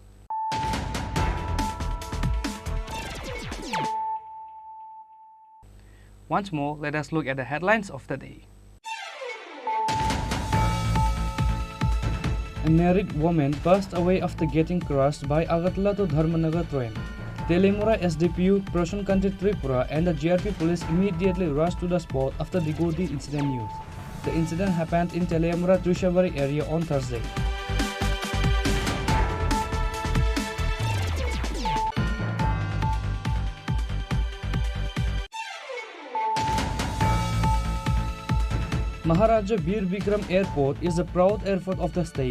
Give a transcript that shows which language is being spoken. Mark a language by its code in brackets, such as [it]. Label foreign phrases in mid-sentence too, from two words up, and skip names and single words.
[en] Once more, let us look at the headlines of the day. A married woman passed away after getting crushed by Agartala to Dharmanagar train. Telemura SDPU, Prasun Country Tripura and the GRP police immediately rushed to the spot after the Godi incident news. The incident happened in Telemura Trishabari area on Thursday. Maharaja Bir Bikram Airport is the proud airport of the state.